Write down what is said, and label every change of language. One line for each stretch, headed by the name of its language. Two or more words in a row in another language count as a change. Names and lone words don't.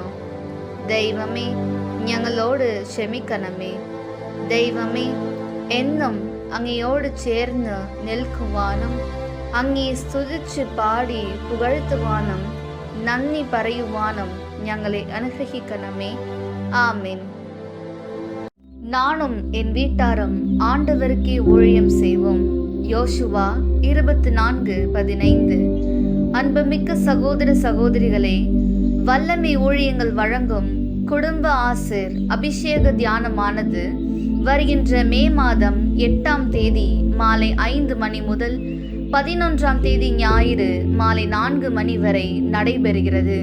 Malayalam: ദൈവമേ, ഞങ്ങളോട് ക്ഷമിക്കണമേ. ദൈവമേ, എന്നും അങ്ങയോട് ചേർന്ന് നിൽക്കുവാനും അങ്ങേ സ്തുതിച്ച് പാടി പുകഴ്ത്തുവാനും നന്ദി പറയുവാനും ഞങ്ങളെ അനുഗ്രഹിക്കണമേ. ആമേൻ.
Tamil: நானும் என் வீட்டாரும் ஆண்டவருக்கே ஊழியம் செய்வோம். யோசுவா 24:15. அன்புமிக்க சகோதர சகோதரிகளே, வல்லமை ஊழியங்கள் வழங்கும் குடும்ப ஆசிர் அபிஷேக தியானமானது வருகின்ற மே மாதம் 8ஆம் தேதி மாலை 5 மணி முதல் 11ஆம் தேதி ஞாயிறு மாலை 4 மணி வரை நடைபெறுகிறது.